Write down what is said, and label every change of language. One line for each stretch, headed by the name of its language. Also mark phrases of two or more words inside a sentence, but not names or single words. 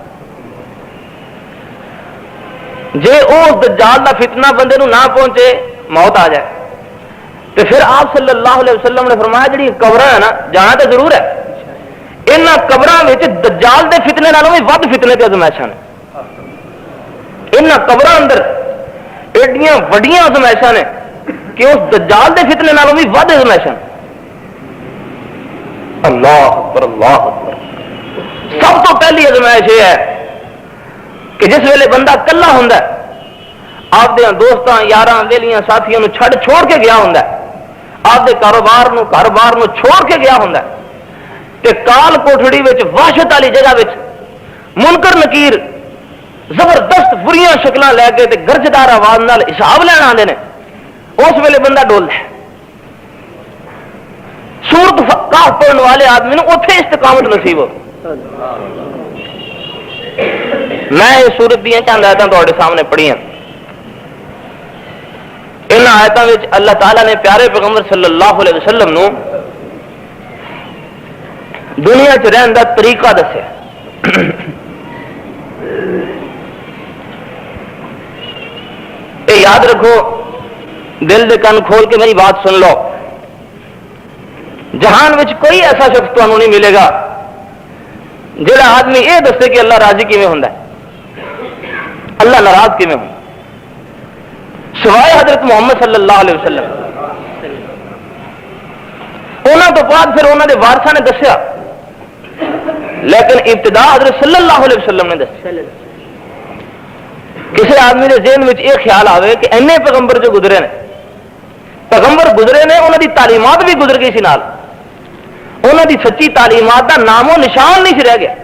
Punjabi: جے
Urdu: اس دجال کا فتنہ بندے نو نہ پہنچے موت آ جائے تو پھر آپ صلی اللہ علیہ وسلم نے فرمایا
Punjabi: جڑی قبر ہے نا جانا تو ضرور ہے، ان قبروں میں دجال دے فتنے نالوں بھی ود فتنے تے ازمائشاں نے. ان قبروں اندر ایڈیاں وڈیاں ازمائشاں نے کہ اس دجال دے فتنے نالوں بھی ود ازمائشاں.
Arabic: اللہ اکبر اللہ اکبر.
Punjabi: سب تو پہلی ازمائش یہ ہے کہ جس ویلے بندہ کلا ہوندا ہے آپ دے دوستاں یاراں ویلیاں ساتھیاں نو چھوڑ کے گیا ہوندا ہے، آپ دے کاروبار نو گھر بار نو چھوڑ کے گیا ہوندا ہے تے کال کوٹھڑی وچ وحشت والی جگہ وچ منکر نکیر زبردست بریاں شکلاں لے کے تے گرجدار آواز نال حساب لینا آندے نے. اس ویلے بندہ ڈولدا ہے. سورت کہف پڑھن والے آدمی نو اوتھے استقامت نصیب ہو. میں یہ سورت دیاں چند آیتاں تواڈے سامنے پڑھیاں. ان آیتاں وچ اللہ تعالیٰ نے پیارے پیغمبر صلی اللہ علیہ وسلم نو دنیا چ رہن دا طریقہ دسیا. اے یاد رکھو، دل دے کن کھول کے میری بات سن لو. جہان وچ
Urdu: کوئی ایسا شخص تمہیں نہیں ملے گا
Punjabi: جڑا آدمی یہ دسے کہ اللہ راضی کیویں ہوندا ہے، اللہ ناراض کیویں ہوندا،
Urdu: سوائے حضرت محمد صلی اللہ علیہ وسلم.
Punjabi: انہوں تو بعد پھر انہوں نے وارثاں نے دسیا، لیکن ابتدا حضرت صلی اللہ علیہ وسلم نے دسیا.
Urdu: کسی آدمی کے ذہن میں یہ خیال آئے کہ اینے پیغمبر جو گزرے نے، پیغمبر گزرے نے، انہوں کی تعلیمات بھی گزر گئی سی نال، انہوں کی سچی تعلیمات کا نام و نشان نہیں سی رہ گیا.